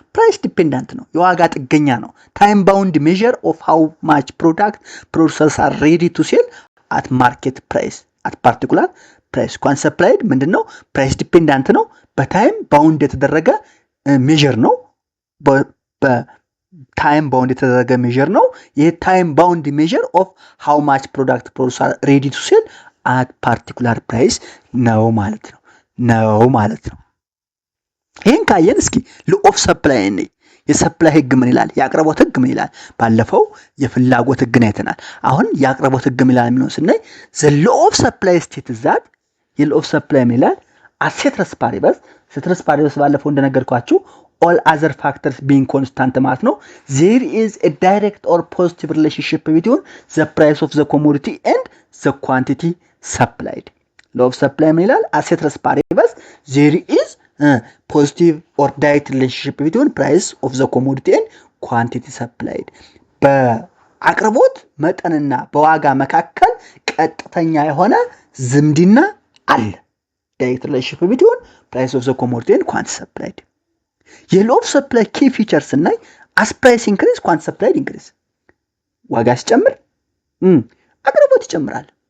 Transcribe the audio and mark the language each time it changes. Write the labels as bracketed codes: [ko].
[en] price dependent [am] ነው፣ የዋጋ ጥገኛ ነው። [en] time bound measure of how much product producers are ready to sell at market price at particular price quantity supplied [am] ምንድነው? [en] price dependent [am] ነው፣ በታይም ባውንድ የተደረገ ሜዠር ነው። በታይም ባውንድ የተደረገ ሜዠር ነው። ይሄ ታይም ባውንድ ሜዠር [en] of how much product producers are ready to sell at particular price [am] ነው ማለት ነው። ይሄን ካየን እስኪ law of supply እንይ። የሰፕላይ ህግ ምን ይላል? የአቅርቦት ህግ ምን ይላል? ባለፈው የፍላጎት ህግን አይተናል። አሁን የአቅርቦት ህግ ምን ይላል የሚለው ስናይ [en] the law of supply states that [am] law of supply ምን ይላል? [en] ceteris paribus [am] ባለፈው እንደነገርኳችሁ [en] all other factors being constant [am] ማለት ነው [en] there is a direct or positive relationship between the price of the commodity and the quantity supplied law of supply [am] ምን ይላል? [en] ceteris paribus there is positive or direct relationship between price of the commodity and quantity supplied [am] በአቅርቦት መጠንና በዋጋ መካከል ቀጥተኛ የሆነ ዝምድና አለ። [en] direct relationship between price of the commodity and quantity supplied የlaw of supply key features እና as price increase quantity supplied increase [am] ዋጋ ሲጨምር አቅርቦት ይጨምራል።